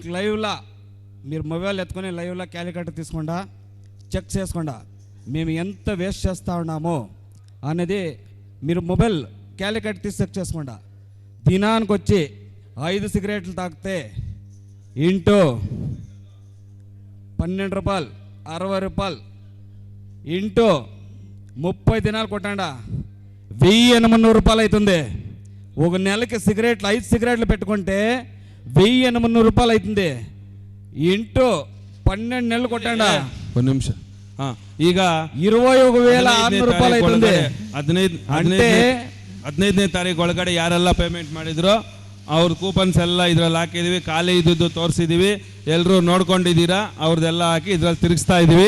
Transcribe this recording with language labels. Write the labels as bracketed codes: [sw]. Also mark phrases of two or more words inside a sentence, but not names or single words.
[te] లైవ్లో, మీరు మొబైల్ ఎత్తుకొని లైవ్లో క్యాలిక్యులేటర్ తీసుకుండా చెక్ చేసుకుండా మేము ఎంత వేస్ట్ చేస్తూ ఉన్నామో అనేది మీరు మొబైల్ క్యాలిక్యులేటర్ తీసి చెక్ చేసుకుండా, దినానికి వచ్చి 5 సిగరెట్లు తాగితే ఇంటూ 12 రూపాయలు, 60 రూపాయలు ఇంటూ 30 దినాలు కొట్టండా 1800 రూపాయలు అవుతుంది. ఒక నెలకి సిగరెట్లు 5 సిగరెట్లు పెట్టుకుంటే 1800 రూపాయలు అవుతుంది. ఇంటూ 12 నెలలు కొట్టండా [kn] ಒಂದು ನಿಮಿಷ. ಈಗ 21,600 ರೂಪಾಯಿ ಆಯ್ತಂದೆ. 15ನೇ ತಾರೀಕು ಒಳಗಡೆ ಯಾರೆಲ್ಲ ಪೇಮೆಂಟ್ ಮಾಡಿದ್ರು ಅವ್ರ ಕೂಪನ್ಸ್ ಎಲ್ಲ ಇದ್ರಲ್ಲಿ ಹಾಕಿದೀವಿ. ಖಾಲಿ ಇದ್ದದ್ದು ತೋರಿಸಿದೀವಿ, ಎಲ್ಲರೂ ನೋಡ್ಕೊಂಡಿದ್ದೀರಾ. ಅವ್ರದ್ದೆಲ್ಲ ಹಾಕಿ ಇದ್ರಲ್ಲಿ ತಿರುಗಿಸ್ತಾ ಇದೀವಿ.